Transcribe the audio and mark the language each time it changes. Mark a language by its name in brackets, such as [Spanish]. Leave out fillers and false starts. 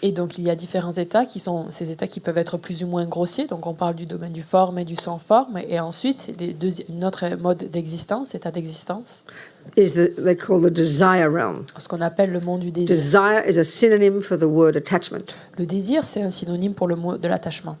[French] Et donc, il y a différents états qui sont ces états qui peuvent être plus ou moins grossiers. Donc, on parle du domaine du forme et du sans forme. Et ensuite, c'est une autre mode d'existence, état d'existence, [English] They call the desire realm. [French] ce qu'on appelle le monde du désir. [English] Desire is a synonym for the word attachment. [French] Le désir, c'est un synonyme pour le mot de l'attachement.